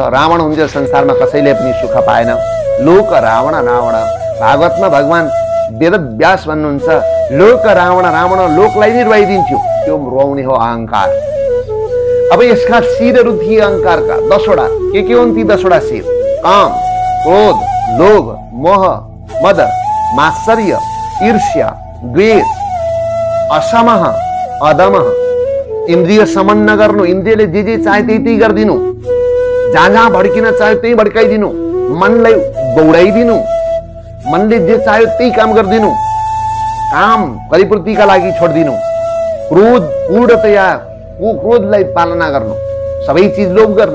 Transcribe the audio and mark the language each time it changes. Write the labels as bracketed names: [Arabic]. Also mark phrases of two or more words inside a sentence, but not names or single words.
[Nepali] रावण हुन्छ संसारमा कसैले पनि सुख पाएन। लोक रावण रावण, भागवतमा भगवान वेदव्यास भन्नुहुन्छ, लोक रावण रावण, लोकलाई नै रुवाइदिन्थ्यो। त्यो रुवाउने हो अहंकार। अब यसका शिरहरू थिए अहंकारका 10वटा। के हुन् ती 10वटा शिर? काम, क्रोध, लोभ, मोह, मद, मात्सर्य, ईर्ष्या, द्वेष, असमः, अदमः। इन्द्रिय समन नगर्नु, इन्द्रियले जे चाहे त्यही गरिदिनु, जहाँ भड्किन चाहे त्यही भड्काइदिनु, मनलाई दौडाइदिनु, मनले जे चाह्यो त्यही काम गरिदिनु, काम परिपूर्तिका लागि छोडिदिनु, क्रोध पूर्णतया क्रोधलाई पालना गर्नु, सबै चिज लोभ गर्नु।